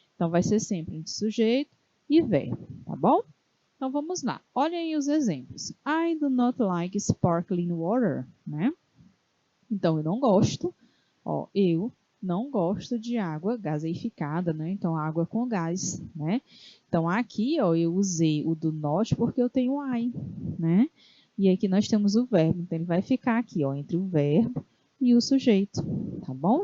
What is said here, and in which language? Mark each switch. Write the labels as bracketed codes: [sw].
[pt] Então, vai ser sempre entre sujeito e verbo, tá bom? Então, vamos lá. Olhem aí os exemplos. [en] I do not like sparkling water, né? [pt] Então, eu não gosto, ó, eu não gosto de água gaseificada, né? Então, água com gás, né? Então, aqui, ó, eu usei o do not porque eu tenho I, né? E aqui nós temos o verbo, então ele vai ficar aqui, ó, entre o verbo e o sujeito, tá bom?